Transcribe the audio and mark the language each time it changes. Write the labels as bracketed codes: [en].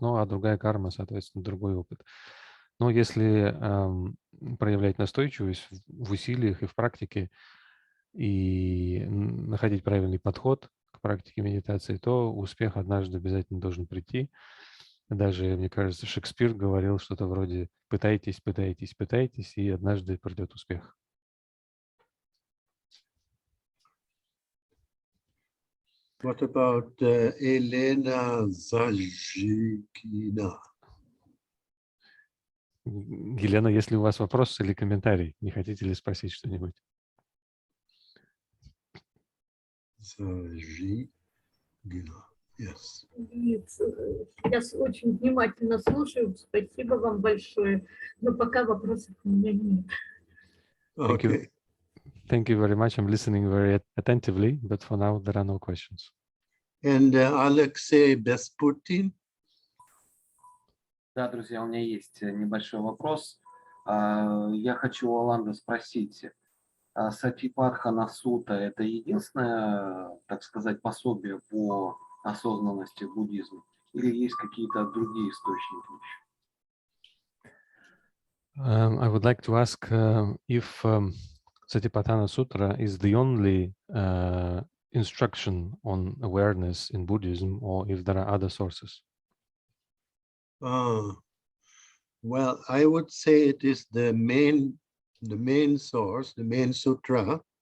[ru] Ну, а другая карма, соответственно, другой опыт. Но если проявлять настойчивость в усилиях и в практике, и находить правильный подход к практике медитации, то успех однажды обязательно должен прийти. Даже, мне кажется, Шекспир говорил что-то вроде «пытайтесь, пытайтесь, пытайтесь, и однажды придет успех». [en] What about Elena Zajikina? [ru] Елена, если у вас вопросы или комментарий, не хотите ли спросить что-нибудь? [en] Zajikina, yes. [ru] Я очень внимательно слушаю. Спасибо вам большое. Но пока вопросов у меня нет. [en] Okay. Thank you very much. I'm listening very attentively, but for now there are no questions. And Alexei Besputin? [ru] Да, друзья, у меня есть небольшой вопрос. Я хочу у Оланда спросить, Сатипатхана Сута – это единственное, так сказать, пособие по осознанности в буддизме? Или есть какие-то другие источники еще? [en] I would like to ask if Satipatthana Sutra is the only instruction on awareness in Buddhism, or if there are other sources. Well, I would say it is the main source, the main sutra.